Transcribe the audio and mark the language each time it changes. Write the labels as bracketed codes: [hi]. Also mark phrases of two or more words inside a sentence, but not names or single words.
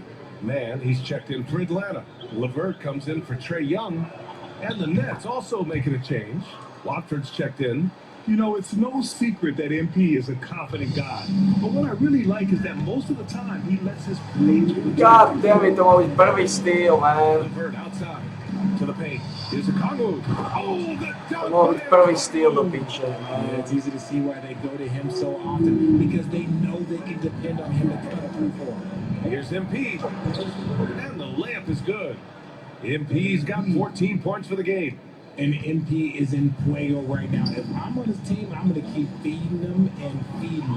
[en] Man, he's checked in for Atlanta. LeVert comes in for Trae Young. And the Nets also making a change. Watford's checked in. You know, it's no secret that MP is a confident guy. But what I really like is that most of the time he lets his play to the God damn it, [sk] to mal byť prvý steal, man. [en] LeVert outside to the paint. Here's Okongwu. Oh, the [sk] To mal byť prvý steal do piče, [en] Yeah, man. it's easy to see why they go to him so often, because they know they can depend on him to cut up for them. Here's MP. And the layup is good. MP's got 14 points for the game. And MP is in Fuego right now. If I'm on his team, I'm going to keep feeding them and feeding them.